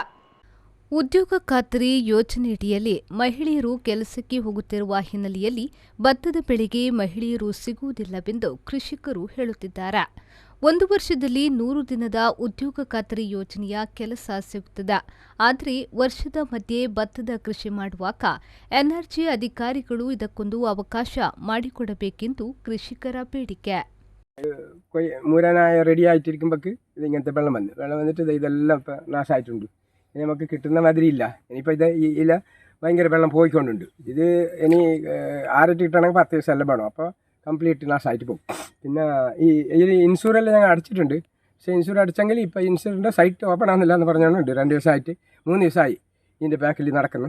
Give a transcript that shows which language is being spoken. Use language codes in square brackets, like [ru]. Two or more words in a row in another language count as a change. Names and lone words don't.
[kn] ಉದ್ಯೋಗ ಖಾತರಿ ಯೋಜನೆಯಡಿಯಲ್ಲಿ ಮಹಿಳೆಯರು ಕೆಲಸಕ್ಕೆ ಹೋಗುತ್ತಿರುವ ಹಿನ್ನೆಲೆಯಲ್ಲಿ ಭತ್ತದ ಬೆಳೆಗೆ ಮಹಿಳೆಯರು ಸಿಗುವುದಿಲ್ಲವೆಂದು ಕೃಷಿಕರು ಹೇಳುತ್ತಿದ್ದಾರೆ. 1 ವರ್ಷದಲ್ಲಿ 100 ದಿನದ ಉದ್ಯೋಗ ಖಾತರಿ ಯೋಜನೆಯ ಕೆಲಸ ಸಿಗುತ್ತದೆ. ಆದರೆ ವರ್ಷದ ಮಧ್ಯೆ ಭತ್ತದ ಕೃಷಿ ಮಾಡುವಾಗ ಎನ್ಆರ್ಜಿ ಅಧಿಕಾರಿಗಳು ಇದಕ್ಕೊಂದು ಅವಕಾಶ ಮಾಡಿಕೊಡಬೇಕೆಂದು ಕೃಷಿಕರ ಬೇಡಿಕೆ. [ml] മൂരാനായ റെഡി ആയിട്ടിരിക്കുമ്പോഴേക്ക് ഇതിങ്ങനത്തെ വെള്ളം വന്നിട്ട് ഇതെല്ലാം ഇപ്പം നാശമായിട്ടുണ്ട്. ഇനി നമുക്ക് കിട്ടുന്ന മാതിരി ഇല്ല. ഇനിയിപ്പോൾ ഇത് ഈ ഇല ഭയങ്കര വെള്ളം പോയിക്കൊണ്ടുണ്ട്. ഇത് ഇനി ആറിട്ട് കിട്ടണമെങ്കിൽ 10 ദിവസം എല്ലാം വേണം. അപ്പോൾ കംപ്ലീറ്റ് നാശമായിട്ട് പോകും. പിന്നെ ഈ ഇൻഷുറെല്ലാം ഞങ്ങൾ അടച്ചിട്ടുണ്ട്. പക്ഷേ ഇൻഷുർ അടിച്ചെങ്കിൽ ഇപ്പോൾ ഇൻഷുറിൻ്റെ സൈറ്റ് ഓപ്പൺ ആകുന്നില്ല എന്ന് പറഞ്ഞുകൊണ്ട് 2 ദിവസമായിട്ട് 3 ദിവസമായി ഇതിൻ്റെ ബാക്കിൽ നടക്കുന്നു.